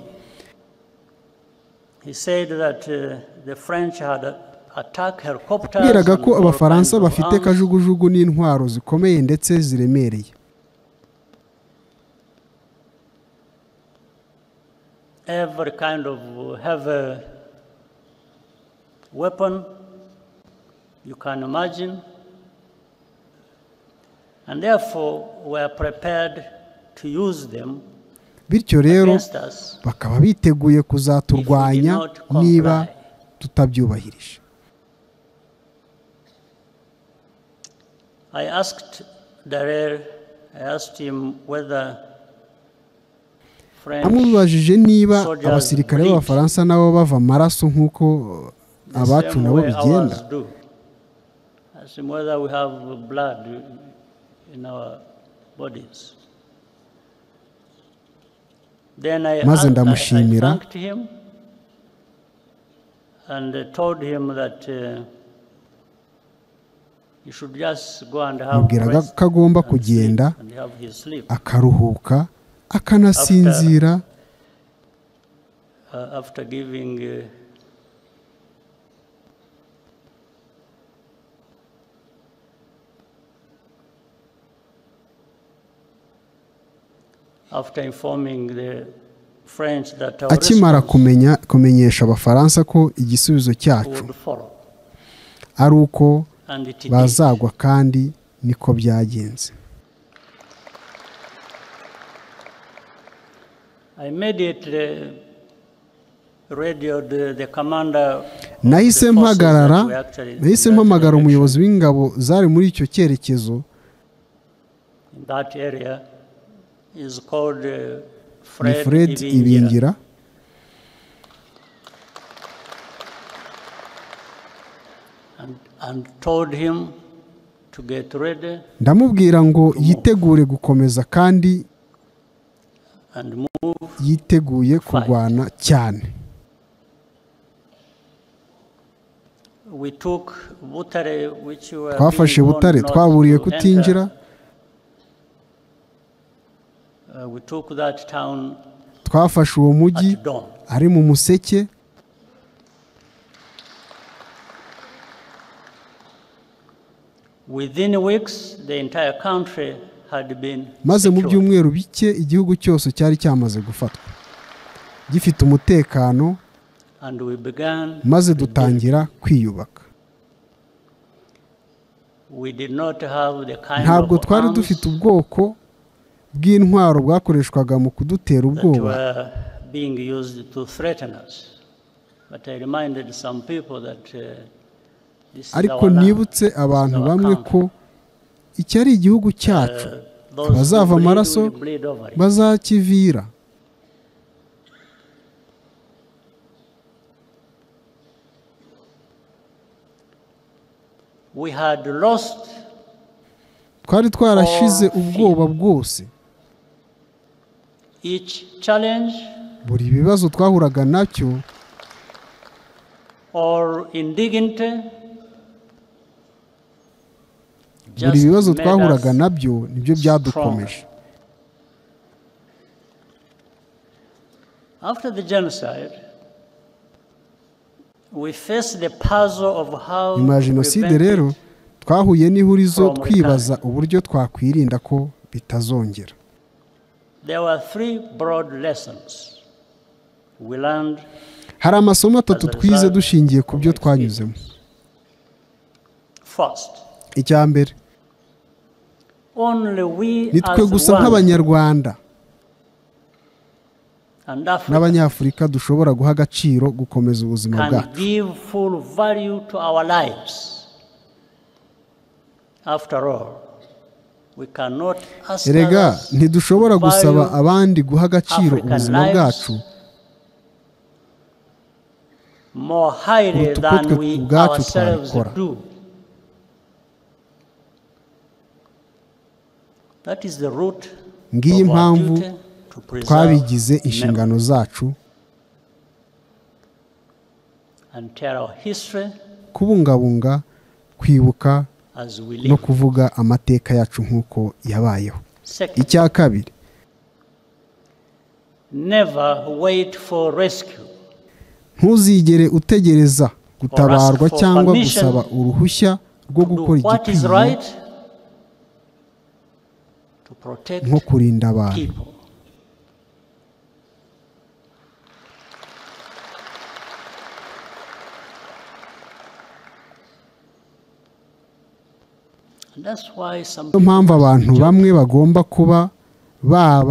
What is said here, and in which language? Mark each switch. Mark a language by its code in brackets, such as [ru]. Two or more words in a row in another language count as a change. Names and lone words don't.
[rw] Biraga ko Abafaransa bafite kajugujugu n'intwaro zikomeye ndetse ziremereye. [en] Every kind of heavy weapon you can imagine, and therefore we are prepared to use them. [rw] Bityo rero bakaba biteguye kuzaturwanya niba tutabyubahirije. [en] I asked him whether [rw] amubajije niba abasirikare b'Abafaransa nabo bava amaraso nk'uko abacu nabo bigenda. [en] Whether we have blood in our bodies. Then I thanked him and told him that You should just go and have [rw] mubwiraga [en] rest [rw] ko agomba [en] and [rw] kugenda [en] sleep and have his sleep. [rw] akaruhuka akanasinzira [en] After giving after informing the French that our [rw] akimara [en] response [rw] kumenyesha abafaransa ko igisubizo cyacu [en] would follow. [rw] ari uko [en] And it did. [rw] bazagwa, kandi niko byagenze. [en] I immediately radioed the commander of [rw] nahise [en] the forces that [rw] mpagarara [en] were actually in [rw] nahise [en] that [rw] mpamagara [en] direction. [rw] umuyobozi w'ingabo zari muri icyo cyerekezo. [en] In that area is called [rw] ni Fred Ibingira. [en] And told him to get ready [rw] ndamubwira ngo yitegure gukomeza kandi [en] and move. [rw] yiteguye kurwana cyane. [en] We took Butare, which were [rw] twafashe being Butare, [en] warned not [rw] twaburiye [en] to [rw] kutinjira. [en] enter. We took that town [rw] twafashe uwo mujyi [en] at dawn. [rw] ari mu museke. [en] Within weeks, the entire country had been [rw] maze mu [en] secured. [rw] byumweru bike igihugu cyose cyari cyamaze gufatwa gifite umutekano, [en] And we began [rw] maze [en] rebuilding. [rw] dutangira kwiyubaka. [en] We did not have the kind [rw] ntabwo [en] of [rw] twari [en] arms [rw] dufite ubwoko bw'intwaro bwakoreshwaga mu kudutera [en] that [rw] ubwoba, [en] were being used to threaten us. But I reminded some people that this is [rw] ariko [en] our land, [rw] nibutse abantu [en] our [rw] bamwe [en] country. [rw] ko iki ari igihugu cyacu, [en] Those [rw] abazava [en] who bleed [rw] amaraso [en] will bleed over it. [rw] bazakivira. [en] We had lost [rw] twari twarashize [en] all [rw] ubwoba bwose. [en] each challenge [rw] buri bibazo twahuraga nacyo [en] or indignity. [rw] buri bibazo twahuraga nabyo nibyo byadukomeje. [en] After the genocide, we faced the puzzle of how [rw] nyuma ya [en] to [rw] jenoside [en] prevent [rw] rero [en] it. [rw] twahuye n'ihurizo [en] from [rw] twibaza uburyo twakwirinda ko bitazongera. [en] There were three broad lessons we learned. [rw] hari amasomo atatu twize dushingiye ku byo twanyuzemo. [en] First, [rw] icya mbere, [en] only we [rw] nitwe [en] as [rw] gusa [en] one [rw] nk'abanyarwanda [en] and Africa [rw] n'abanyafurika dushobora guha agaciro gukomeza ubuzima [en] can [rw] bwacu. [en] give full value to our lives. After all, we cannot ask [rw] erega [en] others [rw] ntidushobora [en] to value [rw] gusaba abandi guha agaciro [en] African [rw] ubuzima [en] lives [rw] bwacu [en] more highly [rw] kuruta uko [en] than [rw] twe [en] we [rw] ubwacu [en] ourselves [rw] twabikora. [en] do. That is the root [rw] ngiyi [en] of our [rw] impamvu [en] duty to preserve [rw] twabigize [en] memory [rw] inshingano zacu [en] and tell our history [rw] kubungabunga, kwibuka [en] as we [rw] no [en] live. [rw] kuvuga amateka yacu nk'uko yabayeho. [en] Second, [rw] icya kabiri, [en] never wait for rescue [rw] ntuzigere utegereza gutabarwa [en] for [rw] cyangwa [en] permission [rw] gusaba uruhushya rwo [en] to do [rw] gukora [en] what is [rw] igikwiye [en] right to protect [rw] nko kurinda abantu. [en] people. And that's why some [rw] niyo mpamvu [en] people [rw] abantu [en] joke [rw] bamwe bagomba kuba baba